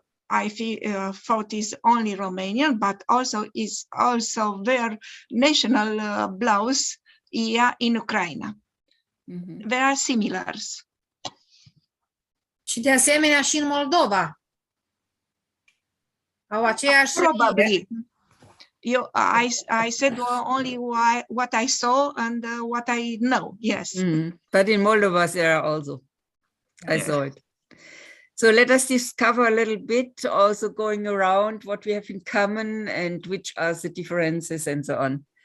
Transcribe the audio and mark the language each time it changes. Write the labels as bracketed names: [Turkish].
[English] I thought is only Romanian, but also is also their national blouse ia in Ukraine. Mm-hmm. They are similars. [Romanian] Și de asemenea și în Moldova. Au aceeași... Probabil. [English] I said only what I saw and what I know. Yes. But in Moldova there are also, I saw it. So let us discover a little bit, also going around what we have in common and which are the differences and so on.